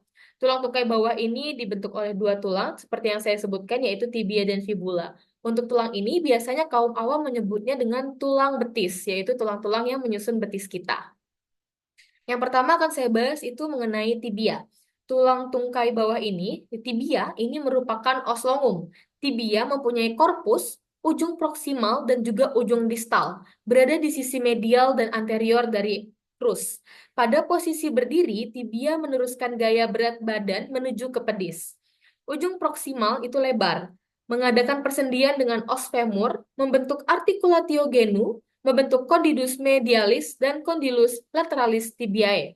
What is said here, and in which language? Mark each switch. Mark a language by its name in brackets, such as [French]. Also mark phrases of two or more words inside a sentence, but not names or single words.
[Indonesian] Tulang tungkai bawah ini dibentuk oleh dua tulang, seperti yang saya sebutkan, yaitu tibia dan fibula. Untuk tulang ini biasanya kaum awam menyebutnya dengan tulang betis, yaitu tulang-tulang yang menyusun betis kita. Yang pertama akan saya bahas itu mengenai tibia. Tulang tungkai bawah ini, tibia, ini merupakan [Latin] os longum. [Indonesian] Tibia mempunyai korpus, ujung proksimal, dan juga ujung distal, berada di sisi medial dan anterior dari crus. Pada posisi berdiri, tibia meneruskan gaya berat badan menuju ke pedis. Ujung proksimal itu lebar, mengadakan persendian dengan [Latin] os femur, [Indonesian] membentuk [Latin] articulatio genu, [Indonesian] membentuk [Latin] condylus medialis [Indonesian] dan [Latin] condylus lateralis tibiae.